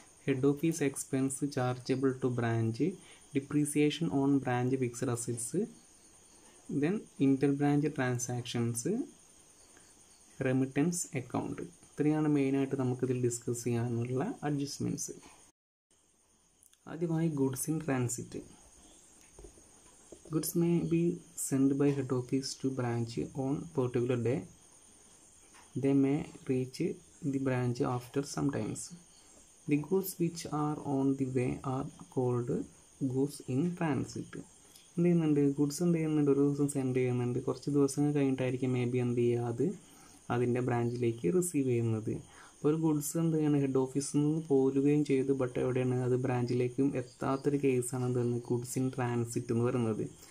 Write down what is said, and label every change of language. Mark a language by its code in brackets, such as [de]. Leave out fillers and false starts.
[en] Head office expense chargeable to branch, depreciation on branch fixed assets, then inter branch transactions, remittance account. [ml] ഇത്രയാണ് മെയിനായിട്ട് നമുക്കിതിൽ discuss ചെയ്യാനുള്ള adjustments. ആദ്യമായി goods in transit. [en] Goods may be sent by head office to branch on particular day. They may reach the branch after some times. The goods which are on the way are called goods in transit. [ml] എന്ത് ചെയ്യുന്നുണ്ട്, goods എന്ത് ചെയ്യുന്നുണ്ട്, ഒരു ദിവസം send ചെയ്യുന്നുണ്ട്, കുറച്ച് ദിവസങ്ങൾ കഴിഞ്ഞിട്ടായിരിക്കും may be എന്ത് ചെയ്യുക, അത് അതിൻ്റെ ബ്രാഞ്ചിലേക്ക് റിസീവ് ചെയ്യുന്നത്. അപ്പോൾ ഒരു ഗുഡ്സ് എന്ത് ചെയ്യണം, ഹെഡ് ഓഫീസിൽ നിന്ന് പോരുകയും ചെയ്തു, ബട്ട് എവിടെയാണ് അത് ബ്രാഞ്ചിലേക്കും എത്താത്തൊരു കേസാണ് എന്താണ് ഗുഡ്സ് ഇൻ ട്രാൻസിറ്റ് എന്ന് പറയുന്നത്.